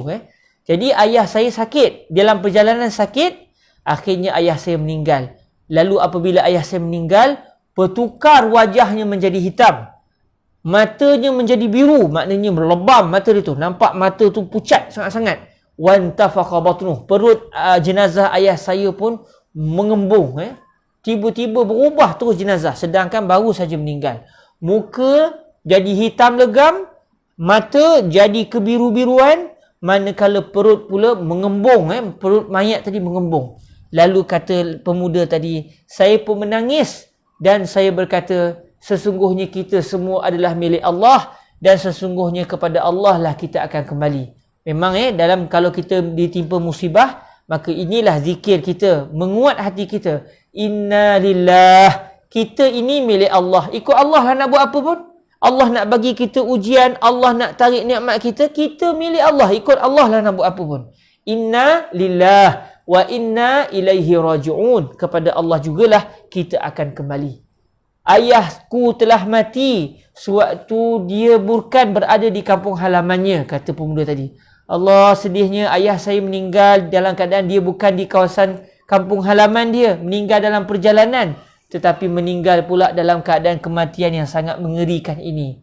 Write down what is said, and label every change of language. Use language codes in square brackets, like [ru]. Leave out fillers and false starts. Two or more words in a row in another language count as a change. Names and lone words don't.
[ms] Jadi ayah saya sakit. Dalam perjalanan sakit, akhirnya ayah saya meninggal. Lalu apabila ayah saya meninggal, bertukar wajahnya menjadi hitam. Matanya menjadi biru. Maknanya melebam mata dia tu. Nampak mata tu pucat sangat-sangat. [ar] وانتفخ بطنه. [ms] Perut jenazah ayah saya pun mengembung. Tiba-tiba berubah terus jenazah. Sedangkan baru saja meninggal. Muka jadi hitam legam. Mata jadi kebiru-biruan. Manakala perut pula mengembung. Perut mayat tadi mengembung. Lalu kata pemuda tadi, saya pun menangis. Dan saya berkata, sesungguhnya kita semua adalah milik Allah. Dan sesungguhnya kepada Allah lah kita akan kembali. Memang dalam kalau kita ditimpa musibah, maka inilah zikir kita, menguat hati kita. [ar] إنا لله, [ms] kita ini milik Allah. Ikut Allah lah nak buat apa pun. Allah nak bagi kita ujian, Allah nak tarik nikmat kita, kita milik Allah. Ikut Allah lah nak buat apa pun. [ar] إنا لله وإنا إليه راجعون. [ms] Kepada Allah jugalah kita akan kembali. Ayahku telah mati sewaktu dia bukan berada di kampung halamannya, kata pemuda tadi. Allah, sedihnya ayah saya meninggal dalam keadaan dia bukan di kawasan kampung halaman dia, meninggal dalam perjalanan, tetapi meninggal pula dalam keadaan kematian yang sangat mengerikan ini.